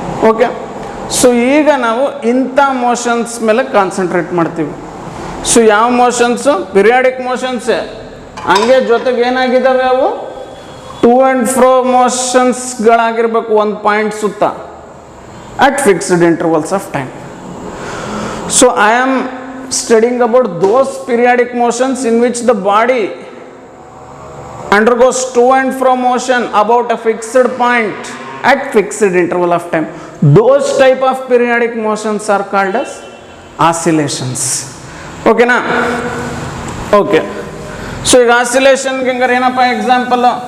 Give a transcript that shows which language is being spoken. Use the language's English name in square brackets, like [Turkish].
[Kannada] Okay, so ಈಗ ನಾವು ಇಂಥ ಮೋಷನ್ಸ್ ಮೇಲೆ ಕಾನ್ಸಂಟ್ರೇಟ್ ಮಾಡ್ತೀವಿ. ಸೊ ಯಾವ ಮೋಷನ್ಸು? ಪಿರಿಯಾಡಿಕ್ ಮೋಷನ್ಸೇ. ಹಂಗೆ ಜೊತೆಗೆ ಏನಾಗಿದ್ದಾವೆ ಅವು? [English] to and fro ಮೋಷನ್ಸ್ಗಳಾಗಿರ್ಬೇಕು [Kannada] ಒಂದು ಪಾಯಿಂಟ್ ಸುತ್ತ [English] At fixed intervals of time. So I am studying about those periodic motions in which the body undergoes to and fro motion about a fixed point at fixed interval of time. Those type of periodic motions are called as oscillations. Okay na? Okay. [Kannada] So ಈಗ oscillation ಗೆ ಹಂಗಾರೆ ಏನಪ್ಪ example?